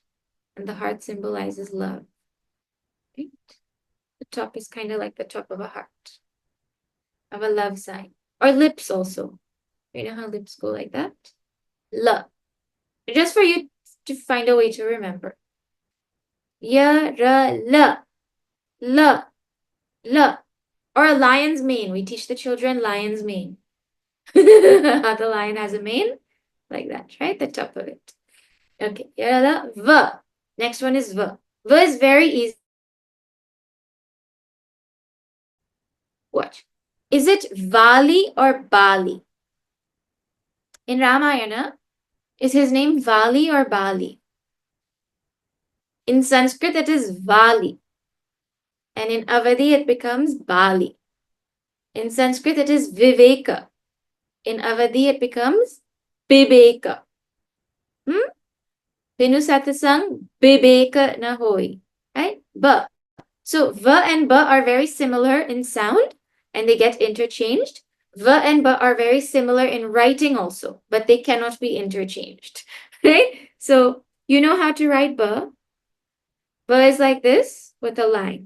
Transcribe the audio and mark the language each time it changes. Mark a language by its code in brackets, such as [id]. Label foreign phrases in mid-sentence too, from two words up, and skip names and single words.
[en] And the heart symbolizes love. Right? The top is kind of like the top of a heart. Of a love sign. Or lips also. You know how lips go like that? L. Just for you to find a way to remember. Ya, ra, la. La. La. Or a lion's mane. We teach the children lion's mane. How the lion has a mane. Like that, right? The top of it. Okay. Ya, la, v. Next one is v. V is very easy. Watch. Is it Vali or Bali? In Ramayana, is his name Vali or Bali? In Sanskrit, it is Vali. And in Avadi, it becomes Bali. In Sanskrit, it is Viveka. In Avadi, it becomes Bibeka. [awa] Binu satasang Bibeka na hoy. [en] Right? Ba. So, va and ba are very similar in sound, and they get interchanged. Va and ba are very similar in writing also, but they cannot be interchanged. Right? So, you know how to write ba. Ba is like this with a line.